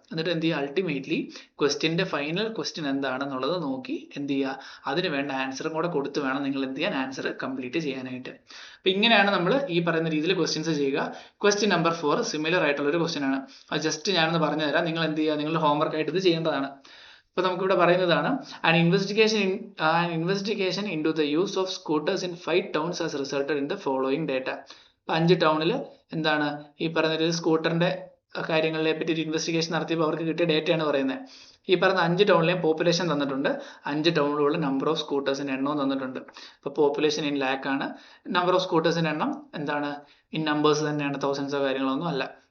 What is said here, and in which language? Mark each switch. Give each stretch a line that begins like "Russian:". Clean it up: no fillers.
Malayalam: എന്നിട്ട് എന്ത് ചെയ്യുക, അൾട്ടിമേറ്റ്ലി ക്വസ്റ്റ്യന്റെ ഫൈനൽ ക്വസ്റ്റ്യൻ എന്താണെന്നുള്ളത് നോക്കി എന്ത് ചെയ്യുക, അതിന് വേണ്ട ആൻസറും കൂടെ കൊടുത്ത് വേണം നിങ്ങൾ എന്ത് ചെയ്യാൻ, ആൻസർ കംപ്ലീറ്റ് ചെയ്യാനായിട്ട്. അപ്പൊ ഇങ്ങനെയാണ് നമ്മൾ ഈ പറയുന്ന രീതിയിൽ ക്വസ്റ്റ്യൻസ് ചെയ്യുക. ക്വസ്റ്റ്യൻ നമ്പർ 4 സിമിലർ ആയിട്ടുള്ള ഒരു ക്വസ്റ്റ്യൻ ആണ്. അത് ജസ്റ്റ് ഞാനൊന്ന് പറഞ്ഞു തരാം, നിങ്ങൾ എന്ത് ചെയ്യുക, നിങ്ങളുടെ ഹോംവർക്ക് ആയിട്ട് ഇത് ചെയ്യേണ്ടതാണ്. ഇപ്പൊ നമുക്കിവിടെ പറയുന്നതാണ്,
English: an investigation into the use of scooters in 5 towns has resulted in the following data.
Malayalam: 5 ടൗണിൽ എന്താണ് ഈ പറയുന്ന സ്കൂട്ടറിന്റെ കാര്യങ്ങളെ പറ്റി ഒരു ഇൻവെസ്റ്റിഗേഷൻ നടത്തിയപ്പോൾ അവർക്ക് കിട്ടിയ ഡേറ്റയാണ് പറയുന്നത്. ഈ പറഞ്ഞ 5 ടൗണിലെയും പോപ്പുലേഷൻ തന്നിട്ടുണ്ട്, 5 ടൗണിലുള്ള നമ്പർ ഓഫ് സ്കൂട്ടേഴ്സിന്റെ എണ്ണവും തന്നിട്ടുണ്ട്. ഇപ്പൊ പോപ്പുലേഷൻ ഇൻ ലാക്ക് ആണ്, നമ്പർ ഓഫ് സ്കൂട്ടേഴ്സിന്റെ എണ്ണം എന്താണ് ഇൻ നമ്പേഴ്സ് തന്നെയാണ്, തൗസൻഡ്സോ കാര്യങ്ങളൊന്നും അല്ല.